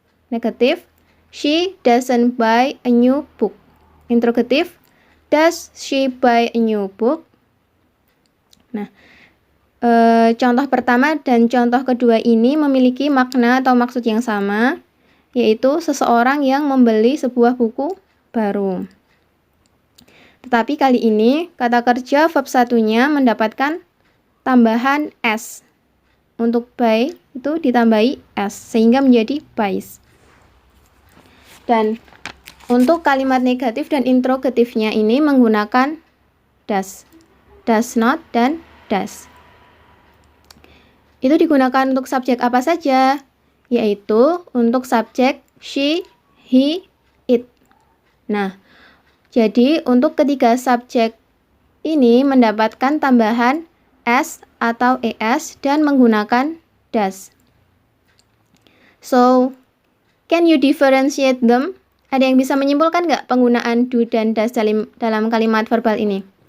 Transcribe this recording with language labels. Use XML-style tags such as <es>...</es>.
<id>Negatif,</id> <en>she doesn't buy a new book.</en> <id>Interrogatif,</id> <en>does she buy a new book?</en> <id>Nah, contoh pertama dan contoh kedua ini memiliki makna atau maksud yang sama, yaitu seseorang yang membeli sebuah buku baru. Tetapi kali ini, kata kerja verb satunya mendapatkan tambahan s. Untuk buy itu ditambahi s, sehingga menjadi buys. Dan untuk kalimat negatif dan interrogatifnya ini menggunakan does not, dan does. Itu digunakan untuk subjek apa saja? yaitu untuk subjek she, he, it. Nah, jadi untuk ketiga subjek ini mendapatkan tambahan s atau es dan menggunakan does.</id> <en>So, can you differentiate them?</en> <id>Ada yang bisa menyimpulkan nggak penggunaan do dan does dalam kalimat verbal ini?</id>